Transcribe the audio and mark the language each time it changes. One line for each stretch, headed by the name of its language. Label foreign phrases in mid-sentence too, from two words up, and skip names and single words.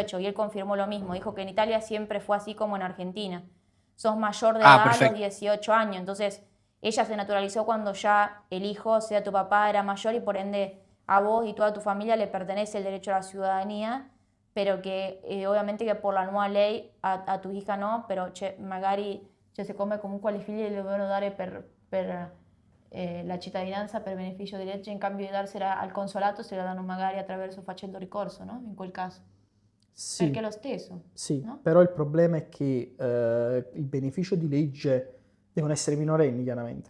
Spanish: Y él confirmó lo mismo. Dijo que en Italia siempre fue así como en Argentina. Sos mayor de Ah, edad a los perfecto. 18 años. Entonces, ella se naturalizó cuando ya el hijo, o sea, tu papá, era mayor y por ende a vos y toda tu familia le pertenece el derecho a la ciudadanía. Pero que obviamente
Italian: che per la nuova
Spanish: ley a tu hija no,
Italian: però magari siccome comunque alle figlie le dovevano dare per la cittadinanza per beneficio di legge, in cambio di darsela al consolato se la danno magari attraverso facendo ricorso, no? In quel caso. Perché è Sì, lo stesso, sì, no? però il problema è che il beneficio di legge devono essere minorenni, chiaramente.